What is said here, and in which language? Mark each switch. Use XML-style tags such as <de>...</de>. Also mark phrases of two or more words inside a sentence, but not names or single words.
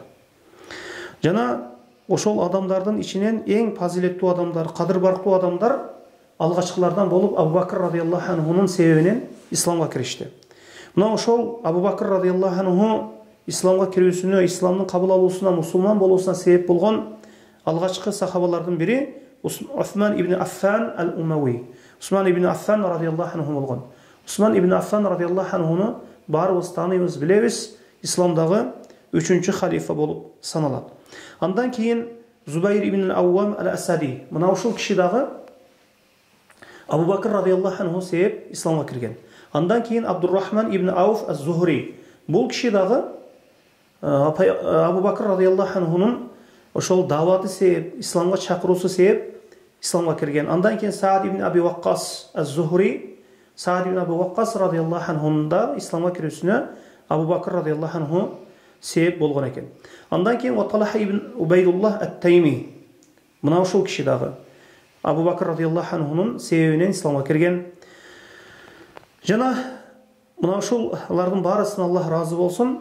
<ky>Жана ошол адамдардын ичинен эң фазилеттүү адамдар, кадыр барктуу адамдар алгачкылардан болуп Абу Бакр</ky> <ar>رضي الله عنه</ar> <ky>себебинен исламга киришти. Мына ошол Абу Бакр</ky> <ar>رضي الله عنه</ar> <ky>исламга кирүүсүнө, исламдын кабыл алуусуна, мусулман болуусуна себеп болгон алгачкы сахабалардын бири Усман ибн Аффан ал-Умави. Усман ибн Аффан</ky> <ar>رضي الله عنه</ar> <ky>болгон. Усман ибн Аффан</ky> <ar>رضي الله عنه</ar> <ky>баарыбыз тааныйбыз, билебиз, исламдагы 3-чү халифа болуп саналат. Андан кийин Зубайр ибн Ауам ал-Асади. Мына ушул киши дагы Абу Бакр</ky> <ar>رضي الله عنه</ar> <ky>себеп исламга кирген. Андан кийин Абдуррахман ибн Ауф аз-Зухри. Бул киши дагы Абу Бакр</ky> <ar>رضي الله عنه</ar> <ky>ошол даваты себеп, исламга чакыруусу себеп исламга кирген. Андан кийин Саад ибн Аби Ваккас аз-Зухри, Саад ибн Аби Ваккас</ky> <ar>رضي الله عنه</ar> <ky>да исламга кирүүсүнө Абу Бакр</ky> <ar>رضي الله عنه</ar> <ky>себеп болгон экен. Андан кийин Талха ибн Убайдуллах ат-Тайми. Мына ушул киши дагы Абу Бакр</ky> <ar>رضي الله عنه</ar> <ky>себебинен исламга кирген. Жана мына ушулардын баарысына Аллах разы болсун.</ky>